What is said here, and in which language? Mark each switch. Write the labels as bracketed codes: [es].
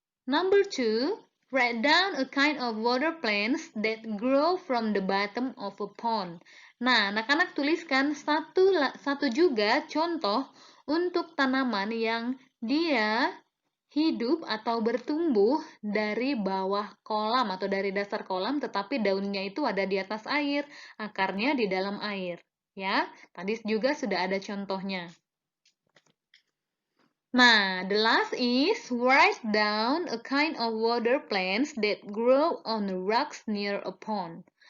[en] Number 2, write down a kind of water plants that grow from the bottom of a pond. [id] Nah, anak-anak tuliskan satu juga contoh untuk tanaman yang dia hidup atau bertumbuh dari bawah kolam atau dari dasar kolam, tetapi daunnya itu ada di atas air, akarnya di dalam air. Ya, tadi juga sudah ada contohnya. [en] Nah, the last is write down a kind of water plants that grow on rocks near a pond.